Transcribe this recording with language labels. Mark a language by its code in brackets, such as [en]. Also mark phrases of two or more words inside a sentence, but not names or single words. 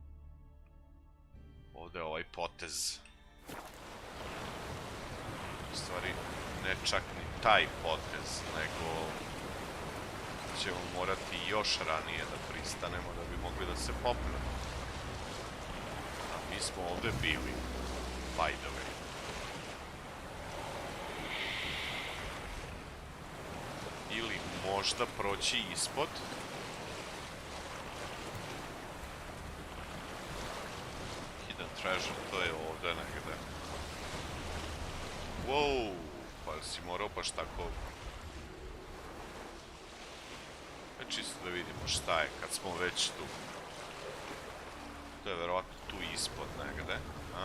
[sr] Ovde je ovaj potez. U stvari, ne čak ni taj potez, nego ćemo morati još ranije da pristanemo da bi mogli da se popnemo. A mi smo ovde bili, [en] by the way. [sr] Ili možda proći ispod. [en] Hidden treasure, [sr] to je ovde negde. Wow, pa si morao baš tako... Čisto da vidimo šta je kad smo već tu. To je verovatno tu ispod negde, a?